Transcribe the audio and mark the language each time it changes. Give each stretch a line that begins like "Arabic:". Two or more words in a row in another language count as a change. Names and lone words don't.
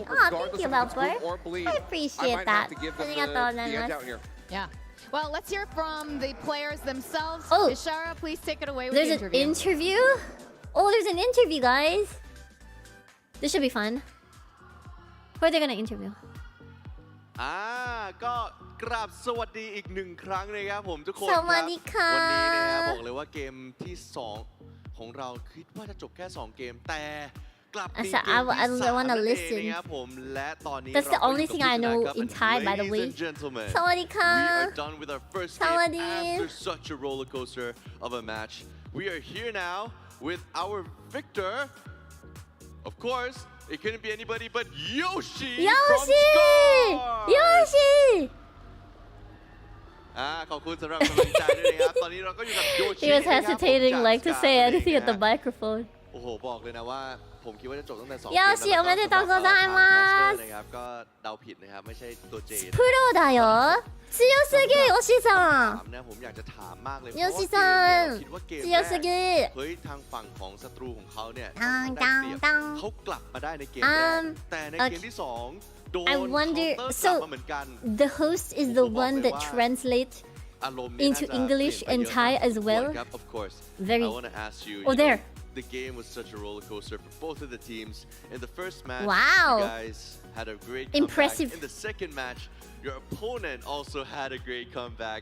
English: Oh, thank you, Valpor. I appreciate that. Yeah. Well, let's hear from the players themselves. Oh, Ishara, please take it away with there's the interview. An interview? Oh, there's an interview, guys. This should be fun. Who are they gonna interview?
Thai: ก็กราบสวัสดีอีกหนึ่งครั้งนะครับผมทุกคนครับ สวัสดีค่ะ วันนี้นะครับบอกเลยว่าเกมที่2ของเราคิดว่าจะจบแค่2เกมแต่กลับมีเกมที่3นะครับผมและตอนนี้
English: That's the only thing I know in Thai, by the way.
Thai: สวัสดีค่ะ
English: We are done with our first game after such a roller coaster of a match. We are here now with our victor. Of course, it couldn't be anybody but Yoshi! Yoshi!
Thai: ขอบคุณสำหรับกำลังใจด้วยนะครับตอนนี้เราก็อยู่กับโยชิ
English: He was hesitating like to say anything at the microphone.
Thai: โอ้โหบอกเลยนะว่าผมคิดว่าจะจบตั้งแต่2เกม
Japanese: Yoshi おめでとうございます
Thai: นะครับก็เดาผิดนะครับไม่ใช่ตัวเจ
Japanese: プロだよ強すぎヨシさん
Thai: นะผมอยากจะถามมากเลย
Japanese: โยชิさん
Thai: คิดว่าเกม
Japanese: 強すぎ
Thai: เฮ้ยทางฝั่งของศัตรูของเขาเนี่ย ดัง เขากลับมาได้ในเกมแรกแต่ในเกมที่2โดน
English: I wonder
Thai: กลับ
English: so
Thai: มาเหมือนกัน
English: the host is the one that translates into English and Thai as well. Of course. Very. I want to ask you. Oh, there. The game was such a roller coaster for both of the teams. In the first match, wow. you guys had a great impressive. In the second match, your opponent also had a great comeback.